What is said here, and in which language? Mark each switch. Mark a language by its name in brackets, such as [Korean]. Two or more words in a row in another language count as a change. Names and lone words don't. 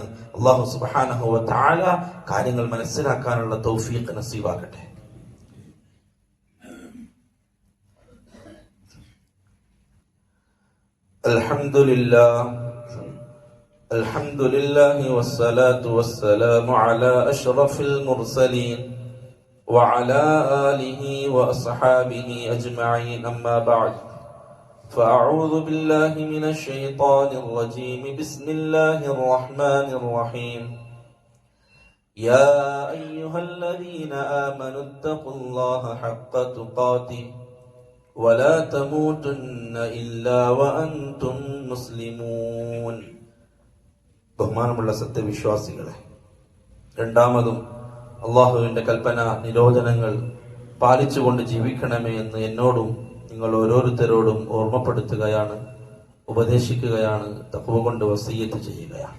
[Arabic] الله سبحانه وتعالى [Malayalam] കാര്യങ്ങൾ മനസ്സിലാക്കാനുള്ള തൗഫീഖ് നസീബാക്കട്ടെ. [Arabic] الحمد لله والصلاة والسلام على أشرف المرسلين وعلى آله وأصحابه أجمعين أما بعد فأعوذ بالله من الشيطان الرجيم بسم الله الرحمن الرحيم يا أيها الذين آمنوا اتقوا الله حق تقاته ولا تموتن إلا وأنتم مسلمون. [Malayalam] ബഹുമാനമുള്ള സത്യവിശ്വാസികളെ, രണ്ടാമതും അള്ളാഹുവിന്റെ കൽപ്പന നിരോധനങ്ങൾ പാലിച്ചുകൊണ്ട് ജീവിക്കണമേ എന്ന് എന്നോടും നിങ്ങൾ ഓരോരുത്തരോടും ഓർമ്മപ്പെടുത്തുകയാണ്, ഉപദേശിക്കുകയാണ്, തഖ്വ കൊണ്ട് വസിയ്യത്ത് ചെയ്യുകയാണ്.